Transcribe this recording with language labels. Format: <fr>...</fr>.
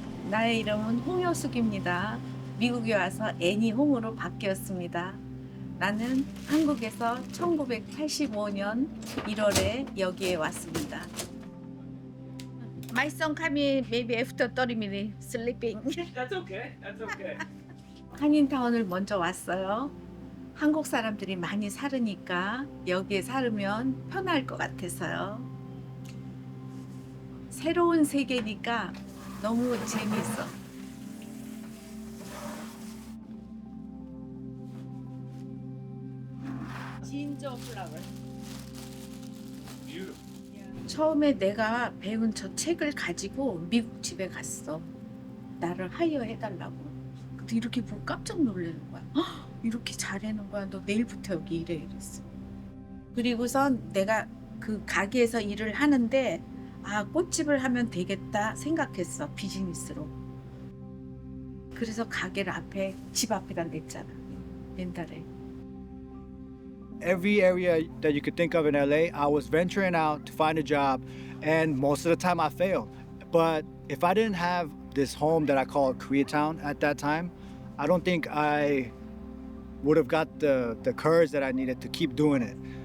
<ko>나의 이름은 홍효숙입니다. 미국에 와서 애니 홍으로 바뀌었습니다. 나는 한국에서 1985년 1월에 여기에 왔습니다.</ko> <en>My son coming maybe after 30 minutes sleeping. That's okay. That's okay.</en> <ko>한인타운을 먼저 왔어요. 한국 사람들이 많이 살으니까 여기에 살면 편할 것 같아서요. 새로운 세계니까 너무 재밌어.</ko> <en>진저 플라워.</en> <ko>처음에 내가 배운 저 책을 가지고 미국 집에 갔어. 나를 하이어해달라고. 근데 이렇게 보고 깜짝 놀라는 거야. 헉, 이렇게 잘하는 거야. 너 내일부터 여기 일해 이랬어. 그리고선 내가 그 가게에서 일을 하는데 아, 꽃집을 하면 되겠다 생각했어. 비즈니스로. 그래서 가게를 집 앞에다 냈잖아. 옛날에.</ko> <en>Every area that you could think of in LA, I was venturing out to find a job, and most of the time I failed. But if I didn't have this home that I called Koreatown at that time, I don't think I would have got the courage that I needed to keep doing it.</en>